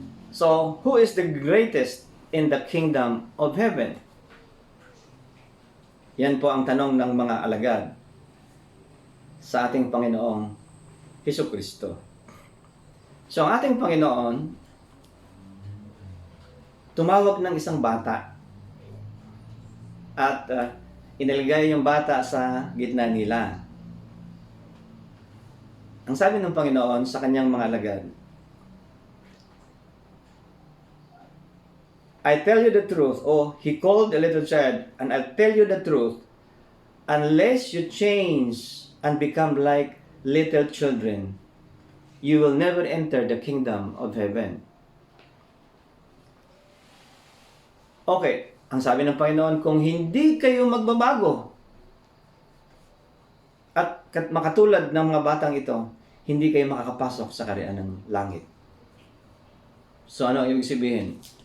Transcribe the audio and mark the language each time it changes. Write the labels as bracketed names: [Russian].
[English] So, who is the greatest in the kingdom of heaven? [Filipino] Yan po ang tanong ng mga alagad sa ating Panginoong Jesucristo. So, ang ating Panginoon, tumawag ng isang bata at inilagay yung bata sa gitna nila. Ang sabi ng Panginoon sa kanyang mga alagad, [English] I tell you the truth, he called a little child, and I'll tell you the truth, unless you change and become like little children, you will never enter the kingdom of heaven. [Filipino] Okay, ang sabi ng Panginoon, kung hindi kayo magbabago at makatulad ng mga batang ito, hindi kayo makakapasok sa kaharian ng langit. So ano yung ibig sabihin?